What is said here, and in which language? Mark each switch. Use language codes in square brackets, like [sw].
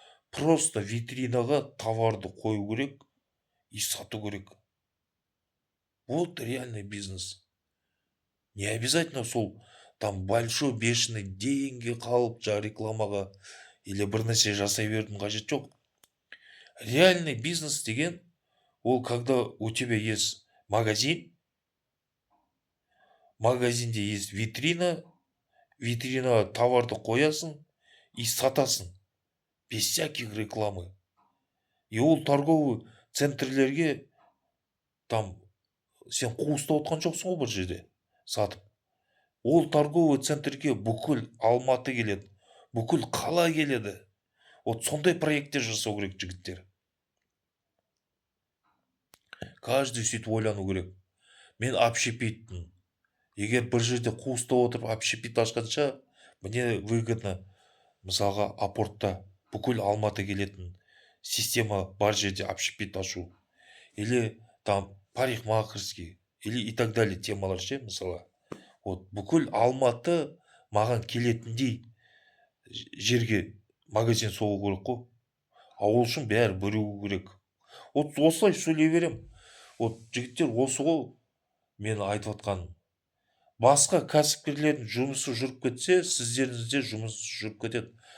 [kk] Просто витринаға товарды қою керек и сату керек. Вот реальный бизнес. Не обязательно сол там [ru] большой бешеный деньги [kk] қалып рекламаға или бір нәрсе жасай берудің қажет жоқ. [ru] Реальный бизнес [kk] деген ол [ru] когда у тебя есть магазин, [kk] магазинде [ru] есть витрина, витринаға товарды [kk] қоясың [ru] и [kk] сатасың. [ru] Без всяких рекламы. [kk] И ол торговый центрлерге там сен қуыста отқан жоқсың ғой бір жерде сатып. Ол торговый центрге бүкіл Алматы келеді, бүкіл қала келеді. Вот сондай проекттер жасау керек жігіттер. Каждый сөйтіп ойлану керек. Мен общепитпін. Егер бір жерде қуыста отырып общепит ашқанша, [ru] мне выгодно [kk] мысалға апортта бүкіл Алматы келетін система бар жерде общепит ашу. Или там парикмахерский, или и так далее темалар ше, мысалы. Вот бүкіл Алматы маған келетіндей жерге магазин соғу керек қой. А ол үшін бәрі бірігу керек. Вот осылай сөйлей берем. Вот жігіттер, осы ғой мен айтып отқаным. Басқа кәсіпкерлердің жұмысы жүріп кетсе, сіздердің де жұмыс жүріп кетеді.